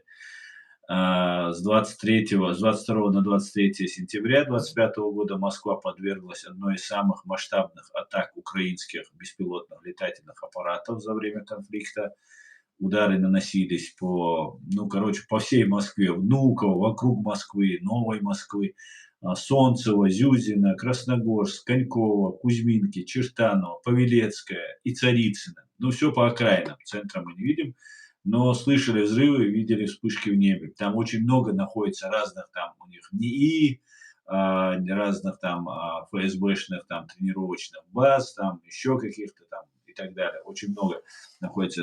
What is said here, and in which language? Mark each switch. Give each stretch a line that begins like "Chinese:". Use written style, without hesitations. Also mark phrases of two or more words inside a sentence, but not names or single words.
Russian: С 22 на 23 сентября 2025 года Москва подверглась одной из самых масштабных атак украинских беспилотных летательных аппаратов за время конфликта. Удары наносились по всей Москве, Внуково, вокруг Москвы, Новой Москвы, Солнцево, Зюзино, Красногорск, Коньково, Кузьминки, Чертаново, Павелецкое и Царицыно. Ну, все по окраинам, центра мы не видим, но слышали взрывы, видели вспышки в небе. Там очень много находится разных там у них НИИ, разных там ФСБшных там тренировочных баз, там еще каких-то там и так далее. Очень много находится.